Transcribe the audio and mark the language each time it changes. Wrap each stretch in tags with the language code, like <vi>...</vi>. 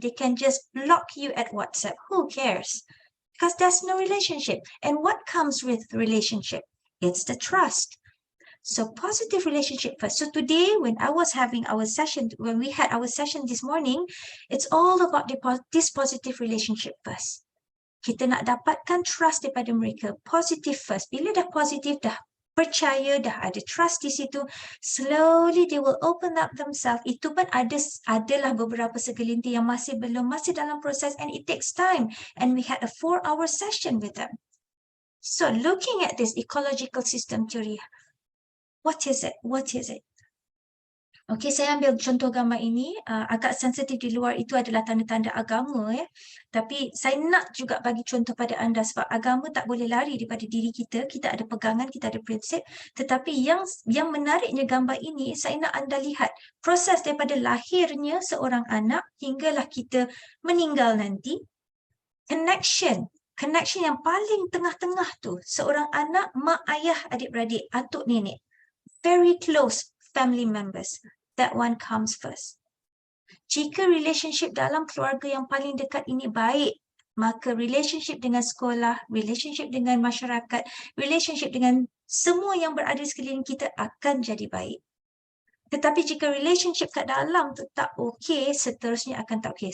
<en>They can just block you at WhatsApp. Who cares? Because there's no relationship. And what comes with relationship? It's the trust. So positive relationship first. So today, when I was having our session, when we had our session this morning, it's all about this positive relationship first.</en> <ms>Kita nak dapatkan trust daripada mereka.</ms> <en>Positive first.</en> <ms>Bila dah positif, dah percaya, dah ada trust di situ,</ms> <en>slowly they will open up themselves.</en> <ms>Itu pun adalah beberapa segelintir yang masih dalam proses,</ms> <en>and it takes time. And we had a 4-hour session with them. So looking at this ecological system theory, what is it? What is it?</en> <ms>Okey, saya ambil contoh gambar ini, agak sensitif di luar itu adalah tanda-tanda agama ya. Tapi saya nak juga bagi contoh pada anda sebab agama tak boleh lari daripada diri kita. Kita ada pegangan, kita ada prinsip. Tetapi yang menariknya gambar ini, saya nak anda lihat proses daripada lahirnya seorang anak hinggalah kita meninggal nanti. Connection yang paling tengah-tengah tu, seorang anak, mak, ayah, adik-beradik, atuk, nenek.</ms> <en>Very close family members. That one comes first.</en> <ms>Jika relationship dalam keluarga yang paling dekat ini baik, maka relationship dengan sekolah, relationship dengan masyarakat, relationship dengan semua yang berada di sekeliling kita akan jadi baik. Tetapi jika relationship kat dalam tu tak okey, seterusnya akan tak okey.</ms>